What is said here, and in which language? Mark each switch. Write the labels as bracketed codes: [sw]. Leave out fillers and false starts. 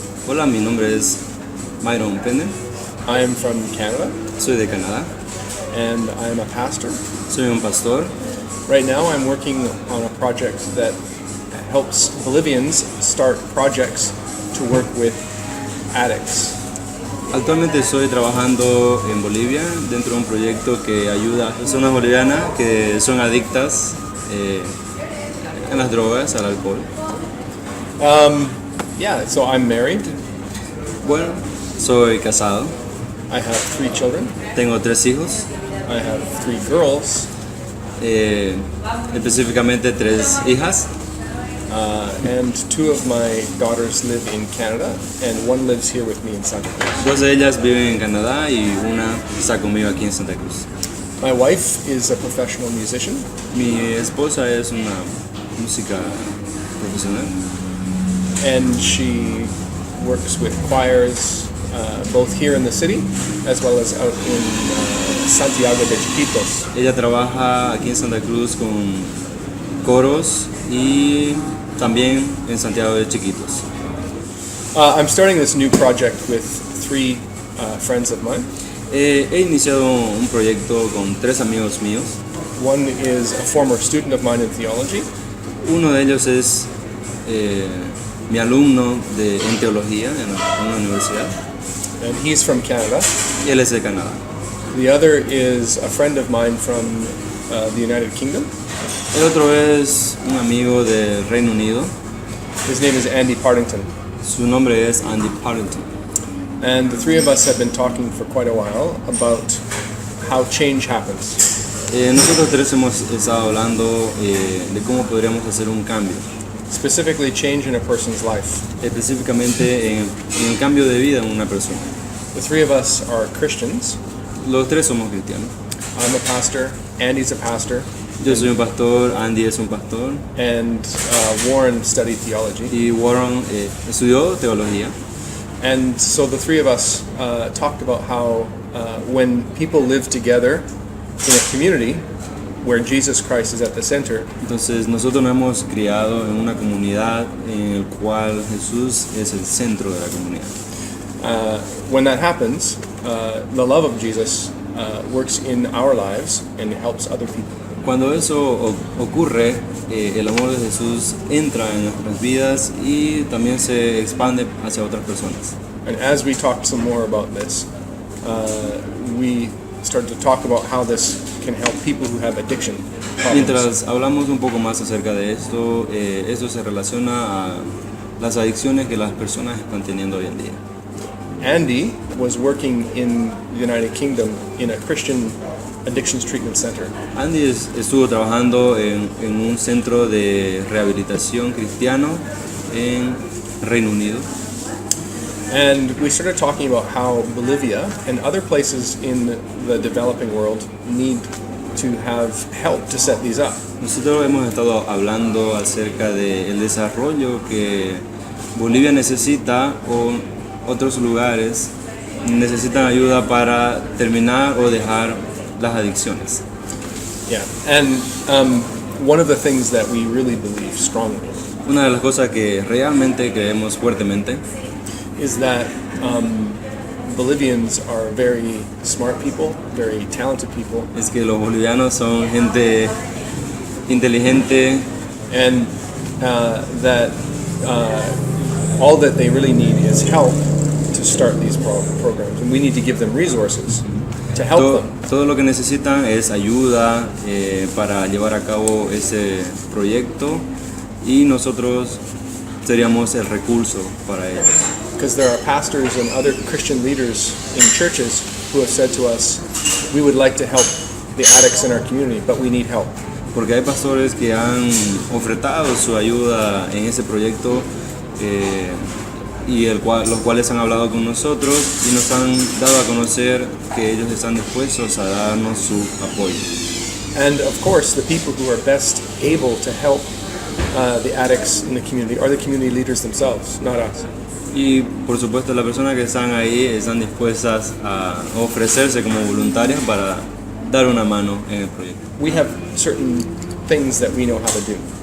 [es] Hola, mi nombre es Myron Penner. [en] I am from Canada [es] Soy de Canadá. [en] and I am a pastor. [es] Soy un pastor. [en] Right now I'm working on a project that helps Bolivians start projects to work with addicts. [es] Actualmente estoy trabajando en Bolivia dentro de un proyecto que ayuda a personas bolivianas que son adictas en las drogas, al alcohol. [en] So I'm married. [es] Bueno, soy casado. [en] I have 3 children. [es] Tengo 3 hijos. [en] I have 3 girls. [es] Específicamente 3 hijas. [en] And 2 of my daughters live in Canada and one lives here with me in Santa Cruz. [es] 2 de ellas viven en Canadá y una está conmigo aquí en Santa Cruz. [en] My wife is a professional musician. [es] Mi esposa es una música profesional. [en] And she works with choirs both here in the city as well as out in Santiago de Chiquitos. [es] Ella trabaja aquí en Santa Cruz con coros y también en Santiago de Chiquitos. [en] I'm starting this new project with 3 friends of mine. [es] He iniciado un proyecto con 3 amigos míos. [en] One is a former student of mine in theology. [es] Uno de ellos es mi alumno en teología en una universidad. [en] And he's from Canada. [es] Y él es de Canadá. [en] The other is a friend of mine from the United Kingdom. [es] El otro es un amigo del Reino Unido. [en] His name is Andy Partington. [es] Su nombre es Andy Partington. [en] And the 3 of us have been talking for quite a while about how change happens. [es] Nosotros 3 hemos estado hablando de cómo podríamos hacer un cambio. [en] Specifically, change in a person's life. [es] Específicamente en el cambio de vida en una persona. [en] The 3 of us are Christians. [es] Los 3 somos cristianos. [en] I'm a pastor, Andy's a pastor, [es] Yo soy un pastor, Andy es un pastor [en] and Warren studied theology. [es] y Warren estudió teología. [en] And so the 3 of us talked about how when people live together in a community where Jesus Christ is at the center, [es] Entonces nosotros nos hemos criado en una comunidad en el cual Jesús es el centro de la comunidad. [en] when that happens, the love of Jesus works in our lives and helps other people. [es] Cuando eso ocurre, el amor de Jesús entra en nuestras vidas y también se expande hacia otras personas. [en] And as we talked some more about this, we started to talk about how this can help people who have addiction problems. [es] Mientras hablamos un poco más acerca de esto, esto se relaciona a las adicciones que las personas están teniendo hoy en día. [en] Andy was working in the United Kingdom in a Christian addictions treatment center. [es] Andy estuvo trabajando en un centro de rehabilitación cristiano en Reino Unido. [en] And we started talking about how Bolivia and other places in the developing world need to have help to set these up. [es] Nosotros hemos estado hablando acerca del desarrollo que Bolivia necesita o otros lugares necesitan ayuda para terminar o dejar las adicciones. [en] Yeah, and one of the things that we really believe strongly [es] Una de las cosas que realmente creemos fuertemente [en] is that Bolivians are very smart people, very talented people, [es] es que los bolivianos son gente inteligente [en] and that all that they really need is help to start these programs, and we need to give them resources to help them. [es] Todo lo que necesitan es ayuda para llevar a cabo ese proyecto y nosotros seríamos el recurso para ellos. [en] Because there are pastors and other Christian leaders in churches who have said to us, we would like to help the addicts in our community, but we need help. [es] Porque hay pastores que han ofrecido su ayuda en ese proyecto y los cuales han hablado con nosotros y nos han dado a conocer que ellos están dispuestos a darnos su apoyo. [en] And of course, the people who are best able to help the addicts in the community are the community leaders themselves, not us. [es] Y por supuesto las personas que están ahí están dispuestas a ofrecerse como voluntarias para dar una mano en el proyecto. [en] We have certain things that we know how to do.